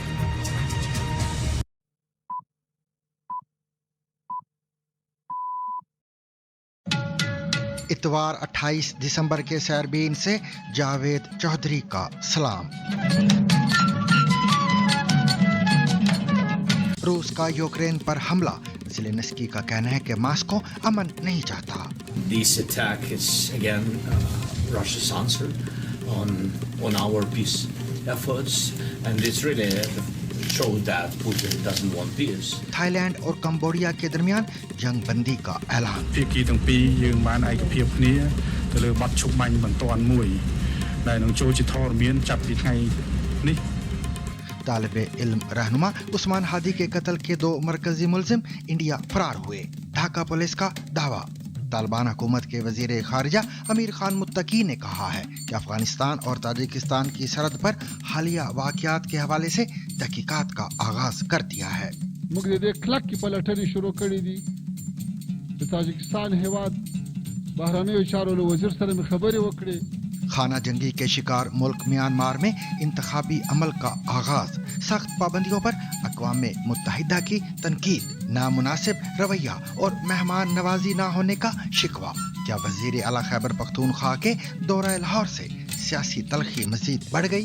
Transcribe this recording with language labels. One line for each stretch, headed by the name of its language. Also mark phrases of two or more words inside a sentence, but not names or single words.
Urdu: اتوار 28 دسمبر کے سیربین سے جاوید چودھری کا سلام. روس کا یوکرین پر حملہ. زیلنسکی کا کہنا ہے کہ ماسکو امن نہیں چاہتا.
English: This attack is again Russia's answer on our peace efforts, and it's really shows that Putin doesn't want peace.
Urdu: تھائی لینڈ اور کمبوڈیا کے درمیان جنگ بندی کا اعلان.
Khmer: ភាគីទាំងពីរយើងបានឯកភាពគ្នាទៅលើបទឈប់បាញ់បន្ទាន់មួយដែលនឹងចូលជាធរមានចាប់ពីថ្ងៃនេះ.
Urdu: طالب علم رہنما عثمان ہادی کے قتل کے 2 مرکزی ملزم انڈیا فرار ہوئے. ڈھاکہ پولیس کا دعویٰ. طالبان حکومت کے وزیر خارجہ امیر خان متقی نے کہا ہے کہ افغانستان اور تاجکستان کی سرحد پر حالیہ واقعات کے حوالے سے تحقیقات کا آغاز کر دیا ہے.
Pashto: موږ د دې کلک کی پلټنې شروع کړې دي. د تاجکستان هیواد بهرنیو چارو له وزیر سره مې خبرې وکړې.
Urdu: خانہ جنگی کے شکار ملک میانمار میں انتخابی عمل کا آغاز. سخت پابندیوں پر اقوام متحدہ کی تنقید. نامناسب رویہ اور مہمان نوازی نہ ہونے کا شکوہ. کیا وزیر اعلیٰ خیبر پختونخوا کے دورہ لاہور سے سیاسی تلخی مزید بڑھ گئی؟